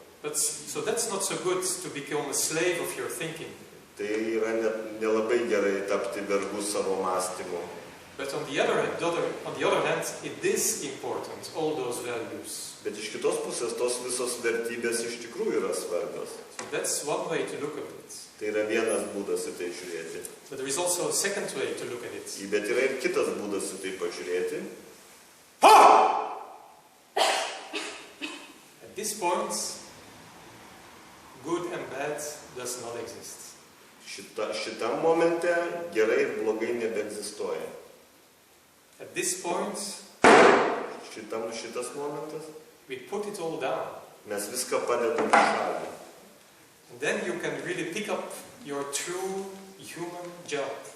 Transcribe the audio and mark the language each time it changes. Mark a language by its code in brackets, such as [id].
[en] But so that's not so good to become a slave of your thinking. [lt] Tai yra nelabai gerai tapti vergu savo mąstymu. [en] But on the other hand, it is important, all those values. [lt] Bet iš kitos pusės tos visos vertybės iš tikrųjų yra svarbios. [en] So that's one way to look at it. [lt] Tai yra vienas būdas į tai žiūrėti. [en] But there is also a second way to look at it. [lt] Bet yra ir kitas būdas į tai pažiūrėti. [en] At this point, good and bad does not exist. [lt] Šitam momente gerai ir blogai nebeegzistuoja. [en] At this point, [lt] Šitas momentas [en] we put it all down. [lt] mes viską padedam į šalį. [en] And then you can really pick up your true human job.